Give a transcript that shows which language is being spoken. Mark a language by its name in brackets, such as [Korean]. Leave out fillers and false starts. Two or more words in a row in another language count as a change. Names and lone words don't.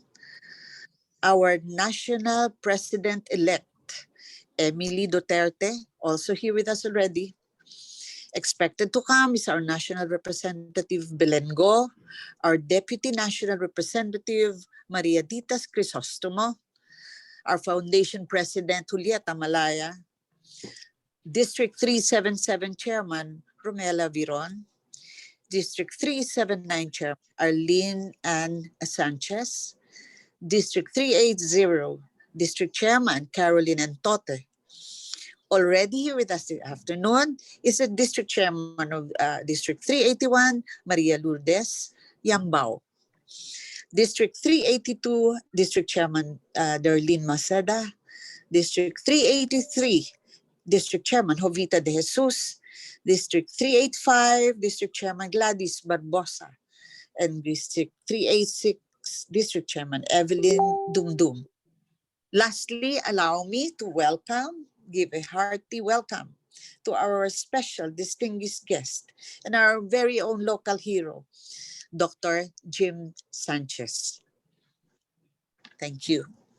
[English] Our National President-elect, Emily Duterte, also here with us already. Expected to come is our National Representative Belengo, our Deputy National Representative Maria Ditas Crisostomo, our Foundation President Julieta Malaya, District 377 Chairman Romela Viron, District 379 Chairman Arlene Ann Sanchez, District 380 District Chairman Caroline Entote. Already here with us this afternoon is the District Chairman of District 381, Maria Lourdes Yambao. District 382, District Chairman Darlene Maceda. District 383, District Chairman Jovita de Jesus. District 385, District Chairman Gladys Barbosa. And District 386, District Chairman Evelyn Dumdum. Lastly, allow me to give a hearty welcome to our special distinguished guest and our very own local hero, Dr. Jim Sanchez. Thank you.